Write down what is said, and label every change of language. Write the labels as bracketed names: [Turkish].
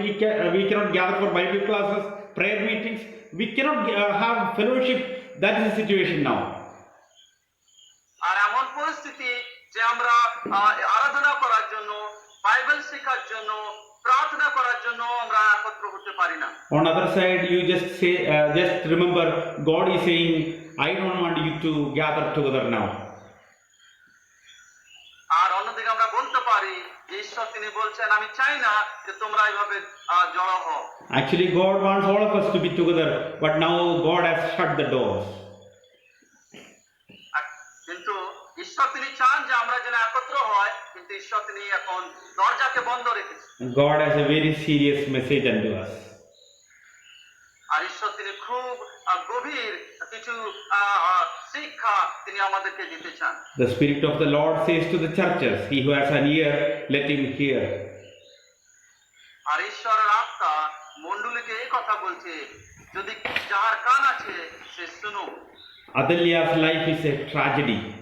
[English] We cannot gather for Bible classes, prayer meetings. We cannot have fellowship. That is the situation now. [Bangla] আর এমন পরিস্থিতি যে আমরা আরাধনা করার জন্য, বাইবেল শেখার জন্য, প্রার্থনা করার জন্য আমরা একত্র হতে পারি না। [English] On other side, you just remember, God is saying, I don't want you to gather together now. [Bangla] আর অন্যদিকে আমরা বলতে পারি ঈশ্বর তিনি বলছেন আমি চাই না যে তোমরা এইভাবে জড়ো হও। [English] Actually, God wants all of us to be together, but now God has shut the doors. [Bangla] কিন্তু ঈশ্বর তিনি চান যে আমরা যেন একত্র হয়, কিন্তু ঈশ্বর তিনি এখন দরজাকে বন্ধ রেখেছেন। [English] God has a very serious message unto us. [Bangla] আর ঈশ্বর তিনি খুব গভীর কিছু শিক্ষা তিনি আমাদেরকে দিতে চান। [English] The Spirit of the Lord says to the churches, he who has an ear, let him hear. [Bangla] আর ঈশ্বরের আত্মা মণ্ডলীকে এই কথা বলছে, যদি যার কান আছে সে শুনো। [English] Adalia's life is a tragedy.